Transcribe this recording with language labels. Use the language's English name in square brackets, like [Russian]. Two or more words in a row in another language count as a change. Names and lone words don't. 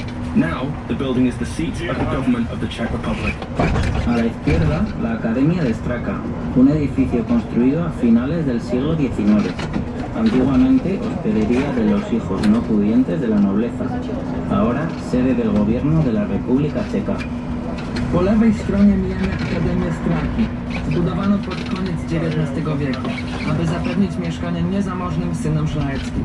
[English] Now, the building is the seat of the government of the Czech Republic. [Spanish] A la izquierda, la Academia de Straka, un edificio construido a finales del siglo XIX. Antiguamente hospedería de los hijos no pudientes de la nobleza, ahora sede del gobierno de la República Checa. [Polish] po lewej stronie mijamy Akademię Straki. Zbudowano pod koniec XIX wieku, aby zapewnić mieszkanie niezamożnym synom szlacheckim.